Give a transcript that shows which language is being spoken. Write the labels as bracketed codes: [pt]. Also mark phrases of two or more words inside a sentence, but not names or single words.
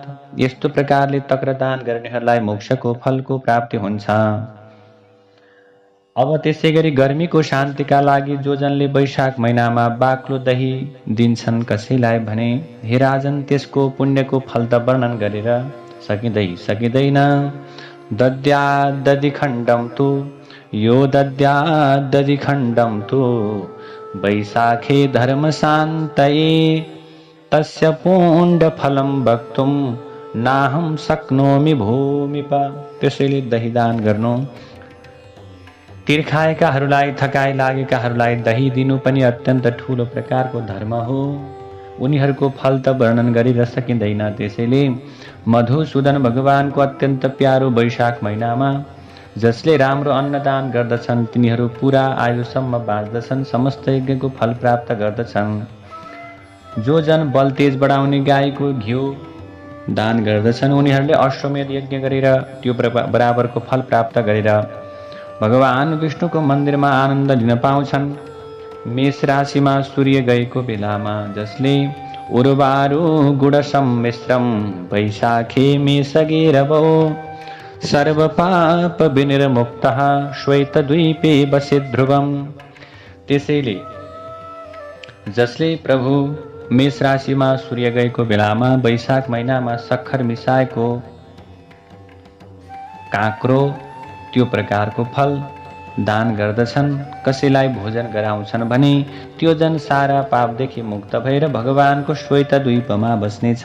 [ne] यस्तो प्रकारले तक्रदान गर्नेहरूलाई मोक्षको फलको प्राप्ति हुन्छ। अब त्यसैगरी गर्मीको शान्तिका लागि जो जनले वैशाख महिनामा बाक्लो दही दिन्छन् कसैलाई भने, हे राजन, त्यसको पुण्यको फल त वर्णन गरेर सकिँदैन। [sa] दद्यादधिखण्डं तु यो दद्यादधिखण्डं तु वैशाखे धर्मशान्तये, तस्य पुण्यफलं वक्तुं नाहं शक्नोमि भूमिप। [ne] त्यसैले दही दान गर्नु, तिर्खाएकाहरूलाई, थकाइ लागेकाहरूलाई दही दिनु पनि अत्यन्त ठुलो प्रकारको धर्म हो। उनीहरूको फल त वर्णन गरेर सकिँदैन। त्यसैले मधुसूदन भगवानको अत्यन्त प्यारो वैशाख महिनामा जसले राम्रो अन्नदान गर्दछन् तिनीहरू पुरा आयुसम्म बाँच्दछन्, समस्त यज्ञको फल प्राप्त गर्दछन्। जो जन बल तेज बढाउने गाईको घिउ दान गर्दछन् उनीहरूले अश्वमेध यज्ञ गरेर त्यो बराबरको फल प्राप्त गरेर भगवान विष्णुको मन्दिरमा आनन्द लिन पाउँछन्। मेष राशिमा सूर्य गएको बेलामा जसले [sa] उर्वारु गुण सम्मिश्रम वैशाखे मेषगेरवो सर्व पाप विनिर्मुक्तः श्वेतद्वीपे बसे ध्रुवम। [ne] त्यसैले जसले प्रभु मेष राशिमा सूर्य गएको बेलामा वैशाख महिनामा सक्खर मिसाएको काँक्रो त्यो प्रकारको फल दान गर्दछन्, कसैलाई भोजन गराउँछन् भने त्यो जन सारा पापदेखि मुक्त भएर भगवानको श्वेतद्वीपमा बस्नेछ।